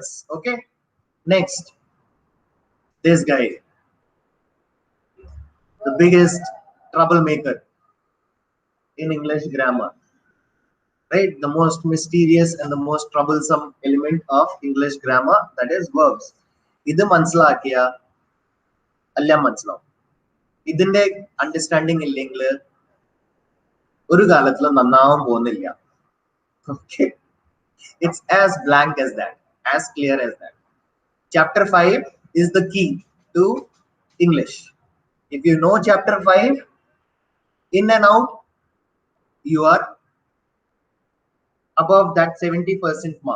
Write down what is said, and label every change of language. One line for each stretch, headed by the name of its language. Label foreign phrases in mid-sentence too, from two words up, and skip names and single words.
English: Okay, next, this guy, the biggest troublemaker in English grammar, right? The most mysterious and the most troublesome element of English grammar, that is verbs.
Malayalam: ഇത് മനസ്സിലാക്കിയ എല്ലാം മനസ്സിലാവ്. ഇതിന്റെ understanding ഇല്ലെങ്കിൽ ഒരു കാലത്തിൽ നന്നാവാം പോവുന്നില്ല.
English: Okay, it's as blank as that, as clear as that. Chapter 5 is the key to English. If you know chapter 5 in and out, you are above that 70% mark.